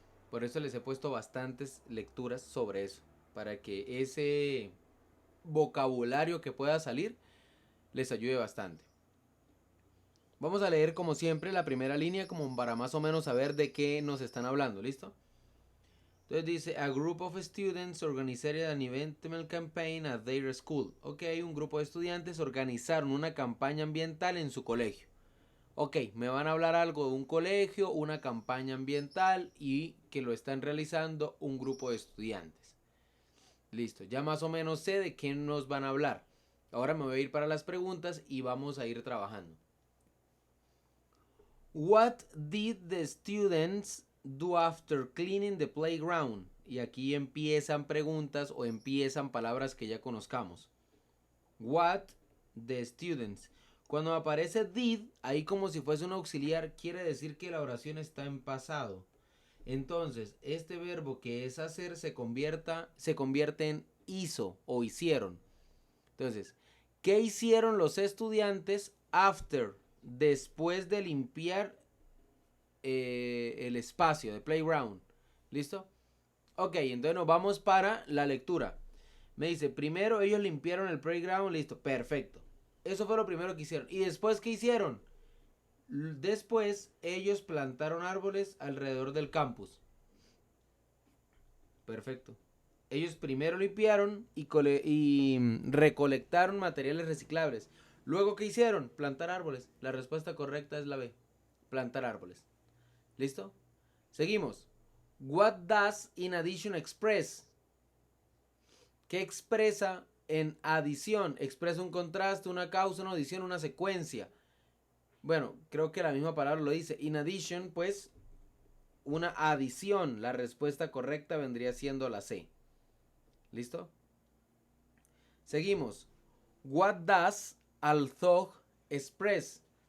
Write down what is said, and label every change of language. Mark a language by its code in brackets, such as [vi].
[es] Por eso les he puesto bastantes lecturas sobre eso, para que ese vocabulario que pueda salir les ayude bastante. Vamos a leer como siempre la primera línea como para más o menos saber de qué nos están hablando, ¿listo? Entonces dice, [en] a group of students organized an environmental campaign at their school. [es] Ok, un grupo de estudiantes organizaron una campaña ambiental en su colegio. Ok, me van a hablar algo de un colegio, una campaña ambiental y que lo están realizando un grupo de estudiantes. Listo, ya más o menos sé de qué nos van a hablar. Ahora me voy a ir para las preguntas y vamos a ir trabajando. [en] What did the students do after cleaning the playground? [es] Y aquí empiezan preguntas o empiezan palabras que ya conozcamos. [en] What the students. [es] Cuando aparece did, ahí como si fuese un auxiliar, quiere decir que la oración está en pasado. Entonces, este verbo que es hacer se convierte en hizo o hicieron. Entonces, ¿qué hicieron los estudiantes after, después de limpiar el espacio de playground? ¿Listo? Ok, entonces nos vamos para la lectura. Me dice, primero ellos limpiaron el playground, listo, perfecto. Eso fue lo primero que hicieron. ¿Y después qué hicieron? Después ellos plantaron árboles alrededor del campus. Perfecto. Ellos primero limpiaron y recolectaron materiales reciclables. Luego, ¿qué hicieron? Plantar árboles. La respuesta correcta es la B. Plantar árboles. ¿Listo? Seguimos. [en] What does in addition express? [es] ¿Qué expresa en adición? Expresa un contraste, una causa, una adición, una secuencia. Bueno, creo que la misma palabra lo dice. In addition, pues, una adición. La respuesta correcta vendría siendo la C. ¿Listo? Seguimos. [en] What does although express?